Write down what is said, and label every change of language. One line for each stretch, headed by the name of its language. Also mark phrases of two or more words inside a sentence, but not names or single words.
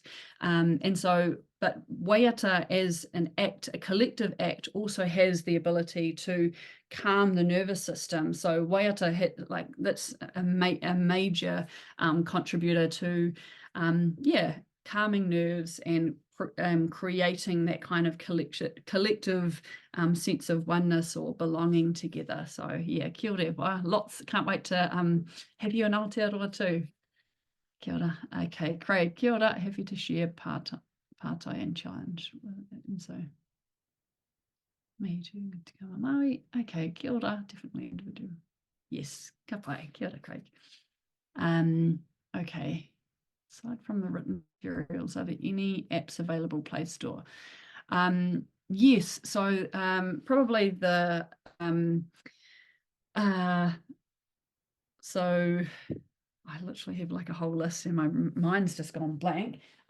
English: But waiata as an act, a collective act, also has the ability to calm the nervous system. So waiata that's a major contributor to calming nerves and creating that kind of collective sense of oneness or belonging together. So yeah,
Māori: kia ora.
English: Wow, lots. Can't wait to have you in Aotearoa too.
Māori: Kia ora. Okay, Craig, kia ora.
English: Happy to share pātai and challenge. And so me too, Te Kawa Māui.
Māori: Okay, kia ora.
English: Definitely individual. Yes,
Māori: ka pai. Kia ora,
English: Craig. Okay. Aside from the written materials, are there any apps available Play Store? Yes, so probably so I literally have like a whole list and my mind's just gone blank.